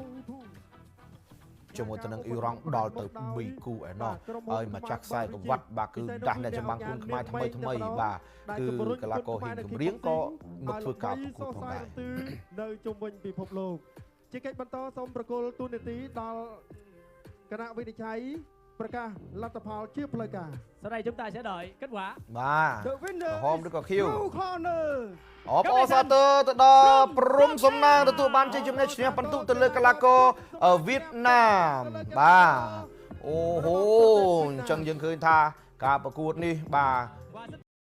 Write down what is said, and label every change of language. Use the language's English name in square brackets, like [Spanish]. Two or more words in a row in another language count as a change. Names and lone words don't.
[Khmer] ជាមួយទៅនឹងអ៊ីរ៉ង់ដល់ទៅ3គូឯណោះហើយមកចាក់ខ្សែក្រវ៉ាត់បាទគឺដាស់អ្នកចម្បាំងគុនខ្មែរថ្មីបាទគឺកីឡាករហ៊ីងកំរៀងក៏មកធ្វើការប្រកួតផងដែរ នៅជុំវិញពិភពលោកជាកិច្ចបន្តសូមប្រគល់ទូនាទីដល់គណៈវិនិច្ឆ័យប្រកាសលទ្ធផលជាផ្លូវការ [Vietnamese] Sau đây chúng ta sẽ đợi kết quả. [Khmer] បាទហមឬក៏ខៀវ corner អបអរសាទរទៅដល់ព្រំសំណាងទទួលបានជ័យជំនះឈ្នះបន្ទុកទៅលើកីឡាករវៀតណាមបាទអូហូអញ្ចឹងយើងឃើញថាការប្រកួតនេះបាទ